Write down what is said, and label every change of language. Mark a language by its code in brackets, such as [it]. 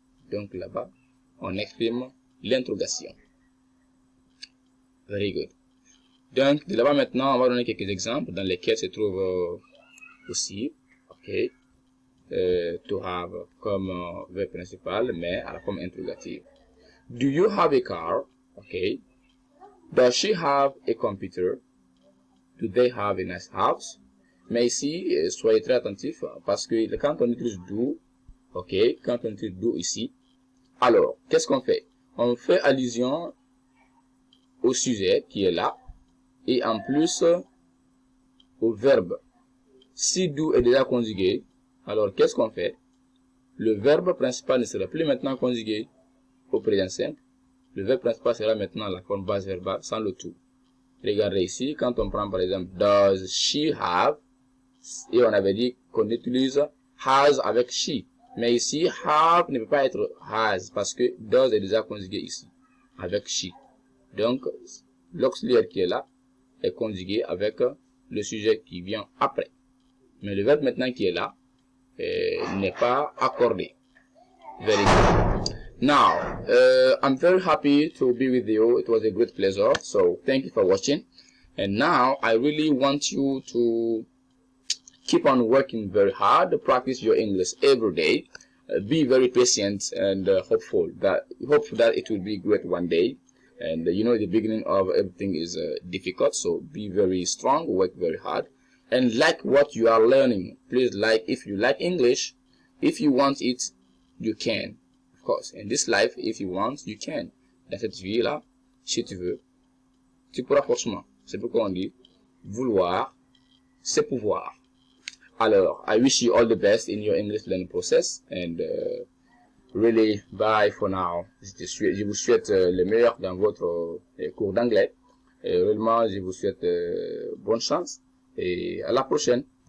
[fr] Donc là-bas, on exprime l'interrogation. [en] Very good. [fr] Donc, de là-bas maintenant, on va donner quelques exemples dans lesquels se trouve aussi, ok, to have comme verbe principal, mais à la forme interrogative. [en] Do you have a car? Ok. Does she have a computer? Do they have a nice house? [fr] Mais ici, soyez très attentifs parce que quand on utilise do, ok, quand on utilise do ici, alors, qu'est-ce qu'on fait? On fait allusion au sujet qui est là et en plus au verbe. Si do est déjà conjugué, alors qu'est-ce qu'on fait? Le verbe principal ne sera plus maintenant conjugué au présent simple. Le verbe principal sera maintenant la forme base verbale sans le tout. Regardez ici, quand on prend par exemple does she have, et on avait dit qu'on utilise has avec she. Mais ici, have ne peut pas être has parce que does est déjà conjugué ici avec she. Donc, l'auxiliaire qui est là est conjugué avec le sujet qui vient après. Mais le verbe maintenant qui est là n'est pas accordé. [en] Very good. Now, I'm very happy to be with you. It was a great pleasure. So, thank you for watching. And now, I really want you to keep on working very hard, practice your English every day, be very patient and hopeful that it will be great one day. And you know the beginning of everything is difficult, so be very strong, work very hard, and like what you are learning. Please like, if you like English, if you want it, you can, of course. In this life, if you want, you can. [fr] Dans cette vie-là, si tu veux, tu pourras forcément. C'est pourquoi on dit vouloir, c'est pouvoir. [en] Alors, I wish you all the best in your English learning process and really bye for now. [fr] Je vous souhaite le meilleur dans votre cours d'anglais. Et réellement, je vous souhaite bonne chance et à la prochaine.